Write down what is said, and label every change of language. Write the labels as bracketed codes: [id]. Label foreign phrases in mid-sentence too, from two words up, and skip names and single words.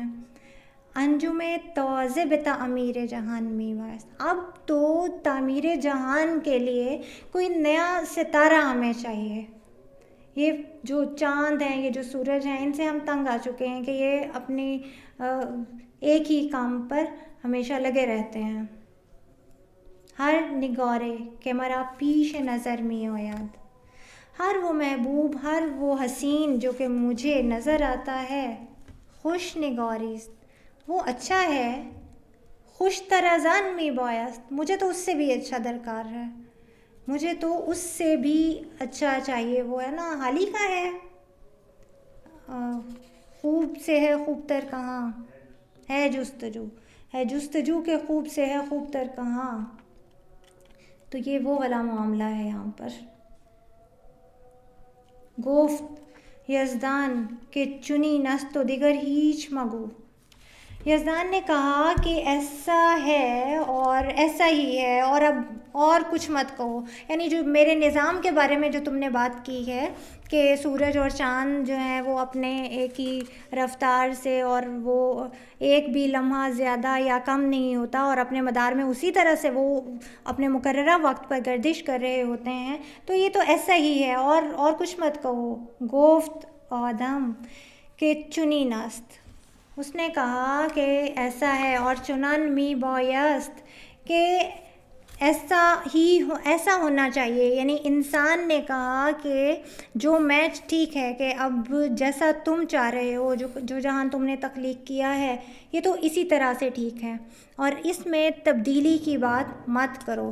[fa] انجم تازہ بے تعمیر جہان می باعث، [ur] اب تو تعمیر جہان کے لیے کوئی نیا ستارہ ہمیں چاہیے۔ یہ جو چاند ہیں، یہ جو سورج ہیں، ان سے ہم تنگ آ چکے ہیں کہ یہ اپنی ایک ہی کام پر ہمیشہ لگے رہتے ہیں۔ [fa] ہر نگارے کہ مرا پیش نظر می آید، [ur] ہر وہ محبوب، ہر وہ حسین جو کہ مجھے نظر آتا ہے، [fa] خوش نگاریست، [ur] وہ اچھا ہے، [fa] خوش طرازان می بایست، [ur] مجھے تو اس سے بھی اچھا درکار ہے، مجھے تو اس سے بھی اچھا چاہیے، وہ ہے نا حالی کا ہے، خوب سے ہے خوب تر کہاں ہے جستجو کہ خوب سے ہے خوب تر کہاں، تو یہ وہ والا معاملہ ہے یہاں پر۔ [fa] گفت یزدان کہ چنی نست و دیگر ہیچ مگو، [ur] یزدان نے کہا کہ ایسا ہے اور ایسا ہی ہے، اور اب اور کچھ مت کہو، یعنی جو میرے نظام کے بارے میں جو تم نے بات کی ہے کہ سورج اور چاند جو ہیں وہ اپنے ایک ہی رفتار سے، اور وہ ایک بھی لمحہ زیادہ یا کم نہیں ہوتا، اور اپنے مدار میں اسی طرح سے وہ اپنے مقررہ وقت پر گردش کر رہے ہوتے ہیں، تو یہ تو ایسا ہی ہے، اور کچھ مت کہو۔ [fa] گفت آدم کہ چنی نست، [ur] اس نے کہا کہ ایسا ہے، اور [fa] چنن می بایست [ur] کہ ایسا ہونا چاہیے، یعنی انسان نے کہا کہ جو میچ ٹھیک ہے کہ اب جیسا تم چاہ رہے ہو، جو جہان تم نے تخلیق کیا ہے یہ تو اسی طرح سے ٹھیک ہے، اور اس میں تبدیلی کی بات مت کرو۔